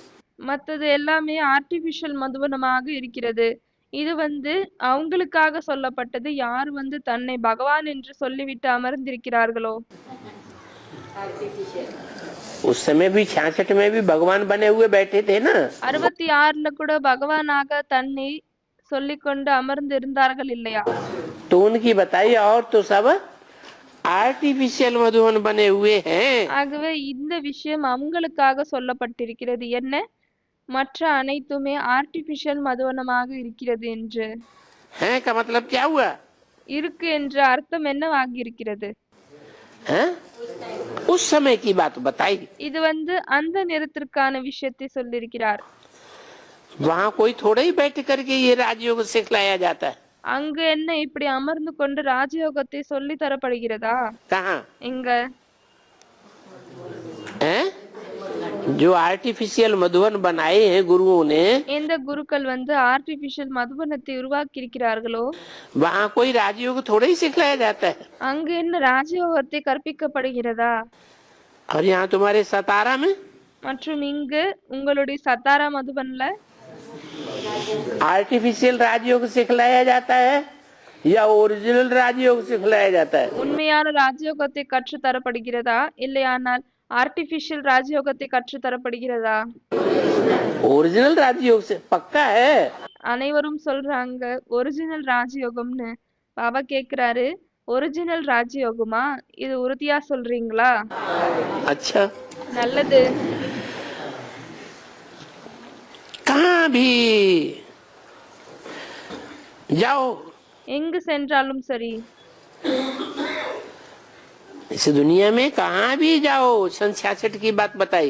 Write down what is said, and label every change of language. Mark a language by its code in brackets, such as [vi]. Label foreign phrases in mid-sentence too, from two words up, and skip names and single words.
[ta] மத்தது எல்லாமே ஆர்டிபிஷியல் மதுபனமாக இருக்கிறது. இது வந்து அவங்களுக்காக சொல்லப்பட்டது. யார் வந்து தன்னை பகவான் என்று சொல்லிவிட்டு அமர்ந்திருக்கிறார்களோ, [hi] उस समय भी 66 में भी भगवान बने हुए बैठे थे ना। [ta] 66ல கூட பகவானாக தன்னை சொல்லிக்கொண்டு அமர்ந்து இருந்தார்கள் இல்லையா? [hi] तो उनकी बताइए, और तो सब आर्टिफिशियल मधुबन बने हुए हैं। [ta] ஆகவே இந்த விஷயம் அவங்களுக்காக சொல்லப்பட்டிருக்கிறது. என்ன? மற்ற அனைத்துமே ஆர்டிபிஷியல் மதுவனமாக இருக்கிறது என்று. [hi] हैं का मतलब क्या हुआ? [ta] இருக்கு என்ற அர்த்தம் என்னவாகி இருக்கிறது? [hi] हैं? उस समय की बात बताई। [ta] இது வந்து அந்த நேரத்திற்கான விஷயத்தை சொல்லியிருக்கிறார். [hi] वहाँ कोई थोड़ा ही बैठ करके ये राजयोग सिखलाया जाता है। [ta] அங்கு என்ன இப்படி அமர்ந்து கொண்டு ராஜயோகத்தை சொல்லி தரப்படுகிறதா? [hi] कहाँ? [ta] எங்க? [hi] हैं? जो आर्टिफिशियल मधुबन बनाए हैं गुरुओं ने, [ta] எந்த குருக்கள் வந்து ஆர்டிபிஷியல் மதுபனத்தை உருவாக்கி இருக்கிறார்களோ, [hi] वहाँ कोई राजयोग थोड़ा ही सिखलाया जाता है। [ta] அங்கு என்ன ராஜயோகத்தை கற்பிக்கப்படுகிறதா? [hi] और यहाँ तुम्हारे सतारा में [ta] மற்றும் இங்கு உங்களுடைய சத்தாரா மதுபன்ல [hi] आर्टिफिशियल राजयोग सिखलाया जाता है या ओरिजिनल राजयोग सिखलाया जाता है? [ta] உண்மையான ராஜயோகத்தை கற்று தரப்படுகிறதா இல்லையானால் ஆர்டிபிஷியல் ராஜயோகத்தை கற்று தரப்படுகிறதா? [hi] ओरिजिनल राजयोग से पक्का है। [ta] அனைவரும் சொல்றாங்க ஒரிஜினல் ராஜயோகம்னு. பாபா கேக்குறாரு, ஒரிஜினல் ராஜயோகமா? இது உறுதியா சொல்றீங்களா? [hi] अच्छा, [ta] நல்லது. [hi] कहाँ भी जाओ, [ta] எங்கு சென்றாலும் சரி, [hi] इस दुनिया में कहाँ भी जाओ, 66 की बात बताई।